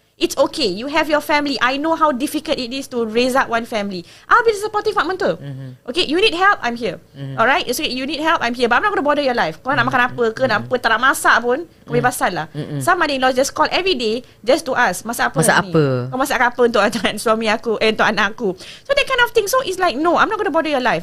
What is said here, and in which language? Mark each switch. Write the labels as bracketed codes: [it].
[en] It's okay, you have your family. I know how difficult it is to raise up one family. I'll be the supportive mak mentua. Okay, you need help, I'm here. Alright, so you need help, I'm here. But I'm not going to bother your life. [ms] Kau nak makan apa ke, nak apa, tak nak masak pun, kebebasan lah. [en] Some mother-in-law just call every day just to ask, [ms] masak apa ni? Kau masak apa untuk suami aku, untuk anak aku. [en] So that kind of thing. So it's like, no, I'm not going to bother your life.